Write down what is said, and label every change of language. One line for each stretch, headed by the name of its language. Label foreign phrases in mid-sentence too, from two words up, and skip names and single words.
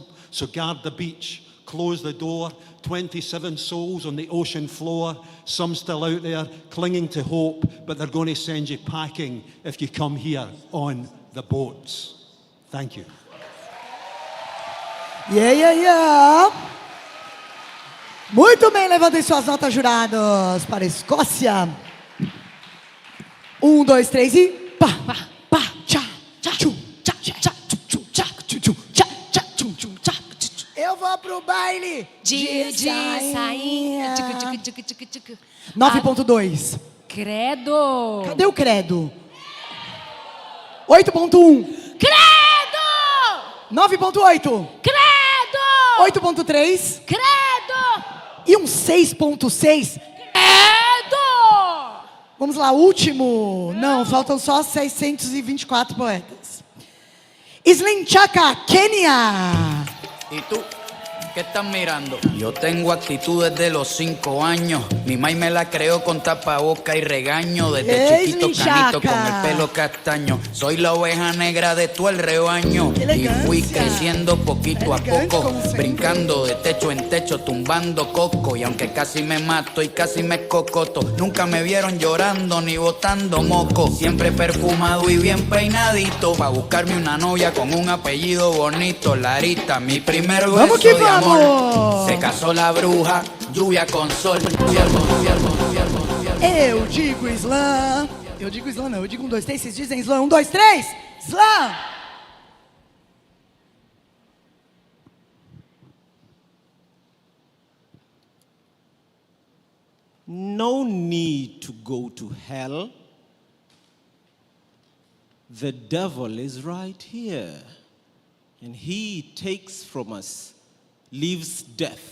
English: So guard the beach, close the door, 27 souls on the ocean floor, some still out there clinging to hope, but they're going to send you packing if you come here on the boats. Thank you. Yeah.
Portuguese: Muito bem, levantem suas notas, jurados, para a Escócia. 1, 2, 3 e pá, pá, pá, tchá, tchá, tchum, tchá, tchá, tchum, tchá, tchum, tchá, tchá, tchum, tchum, tchá. Eu vou pro baile de sainha. 9.2. Credo. Cadê o credo? 8.1. Credo. 9.8. Credo. 8.3. Credo. E um 6.6. Credo. Vamos lá, último. Não, faltam só 624 poetas. Slim Chaka, Kenia.
Spanish: ¿Y tú? ¿Qué estás mirando? Yo tengo actitud desde los 5 años. Mi mai me la creó con tapaboca y regaño. Desde chiquito canito con el pelo castaño. Soy la oveja negra de todo el rebaño. Y fui creciendo poquito a poco, brincando de techo en techo, tumbando coco. Y aunque casi me mato y casi me escocoto, nunca me vieron llorando ni botando moco. Siempre perfumado y bien peinadito, pa' buscarme una novia con un apellido bonito. Larita, mi primer beso de amor. Se casó la bruja, lluvia con sol.
Portuguese: Eu digo slam. Eu digo slam não, eu digo 1, 2, 3, vocês dizem slam. 1, 2, 3, slam.
English: No need to go to hell. The devil is right here, and he takes from us, leaves death.